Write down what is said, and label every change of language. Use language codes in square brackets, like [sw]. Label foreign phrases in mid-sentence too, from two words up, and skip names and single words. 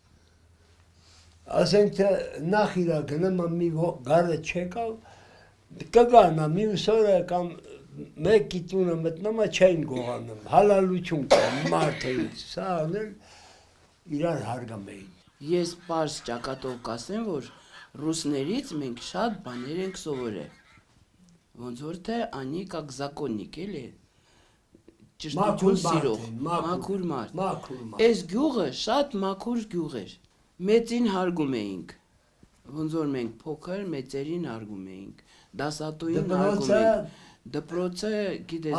[hy] ասենք թե նախ իրա գնում, մի գարը չեկավ, կգանա, մյուս օրը կամ մեկի տունը մտնում է չեն գողանում, հալալություն կա մարդերից, սա անել իրար հարգում էին։ Ես պարզ ճակատով կասեմ, որ ռուսներից մենք շատ բաներ ենք սովորել։ Ոնց որ թե [ru] они как законник, [hy] էլի։ Ճշտություն սիրող, մաքուր մարդ։ Այս գյուղը շատ մաքուր գյուղ էր։ Մեծին հարգում էինք։ Ոնց որ մենք փոքր մեծերին հարգում էինք, դասատուին հարգում էինք։ Դպրոցը, գիտես,